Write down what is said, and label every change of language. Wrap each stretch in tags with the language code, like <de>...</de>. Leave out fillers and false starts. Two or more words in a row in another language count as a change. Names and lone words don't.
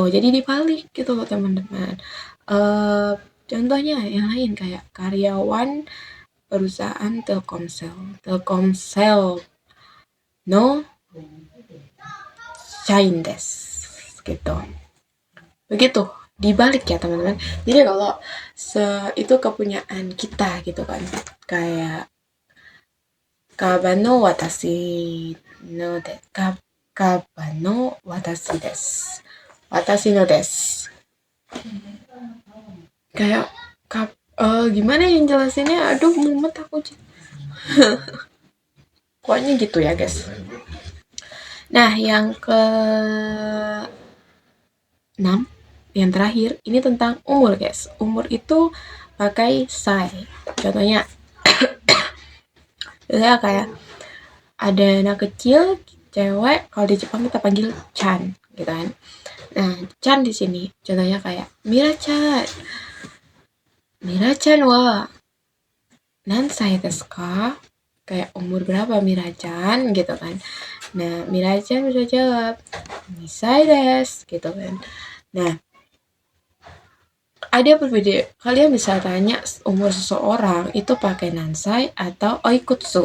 <id>Jadi dibalik gitu loh teman-teman. Contohnya yang lain kayak karyawan perusahaan Telkomsel</id> <ja>の社員</ja> <id>gitu. Begitu, dibalik ya teman-teman. Jadi kalau itu kepunyaan kita gitu kan.</id> <ja>Kayak かばの私ので かばの私です. 私のです.</ja> <id>Kayak gimana yang jelasinnya? Aduh, mumet aku. Pokoknya gitu ya, guys. Nah, yang ke 6, yang terakhir, ini tentang umur, guys. Umur itu pakai sai. Contohnya, kayak ada anak kecil, cewek, kalau di Jepang kita panggil Chan, gitu kan. Nah, Chan di sini, contohnya kayak Mira-chan.</id> <ja>ミラちゃんは何歳ですか?</ja> <id>Kayak umur berapa Mira-chan gitu kan. Nah, Mira-chan bisa jawab</id> <ja>二歳です</ja> <id>gitu kan. Nah, ada berbeda. Kalian bisa tanya umur seseorang itu pakai nansai atau oikutsu.</id>